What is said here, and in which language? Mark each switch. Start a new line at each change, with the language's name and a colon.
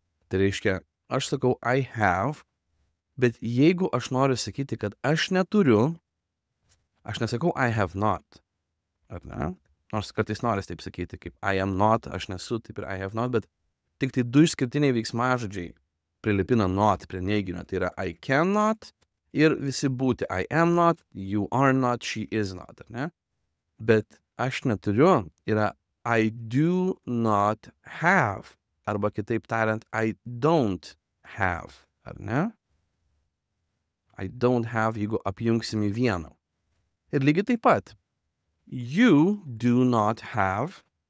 Lithuanian: Tai reiškia, aš sakau
English: I have,
Lithuanian: bet jeigu aš noriu sakyti, kad aš neturiu, aš nesakau
English: I have not.
Lithuanian: Ar ne? Nors kartais noris taip sakyti, kaip
English: I am not,
Lithuanian: aš nesu, taip ir
English: I have not,
Lithuanian: bet tik tai 2 išskirtiniai veiksmažodžiai prilipina not prie neiginio. Tai yra
English: I cannot
Lithuanian: ir visi būti.
English: I am not, you are not, she is not.
Lithuanian: Ar ne? Bet aš neturiu yra
English: I do not have.
Lithuanian: Arba kitaip tariant,
English: I don't have.
Lithuanian: Ar ne?
English: I don't have,
Lithuanian: jeigu apjungsim į vieną. Ir lygiai taip pat.
English: You do not have.